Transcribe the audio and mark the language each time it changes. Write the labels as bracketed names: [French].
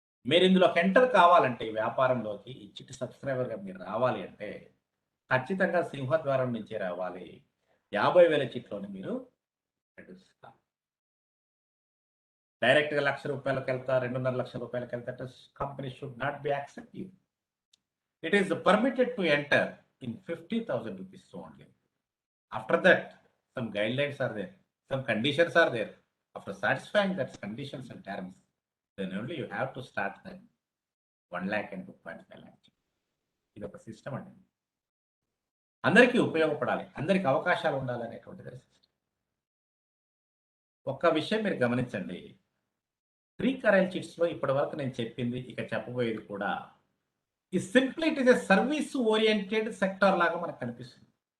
[Telugu] మీరు ఇందులోకి ఎంటర్ కావాలంటే ఈ వ్యాపారంలోకి ఈ చిట్ సబ్స్క్రైబర్గా మీరు రావాలి అంటే ఖచ్చితంగా సింహద్వారం నుంచే రావాలి. 50,000 చిట్లోని మీరు డైరెక్ట్గా ₹1,00,000 వెళ్తా, ₹2.5 లక్షలకు వెళ్తా, company [English] Should not be accept you. It is permitted to enter in 50,000 rupees only. After that, some guidelines are there, some conditions are there. After satisfying that conditions and terms, then only you have to start that 1 lakh and 2.5 lakh. [Telugu] ఇది ఒక system అండి. అందరికీ ఉపయోగపడాలి, అందరికి అవకాశాలు ఉండాలి అనేటువంటిది system. ఒక్క విషయం మీరు గమనించండి. శ్రీ కరెల్ చిట్స్ లో ఇప్పటి వరకు నేను చెప్పింది ఇక చెప్పబోయేది కూడా ఈ [English] simply it is a service oriented sector [Telugu] లాగా మనకు కనిపిస్తుంది.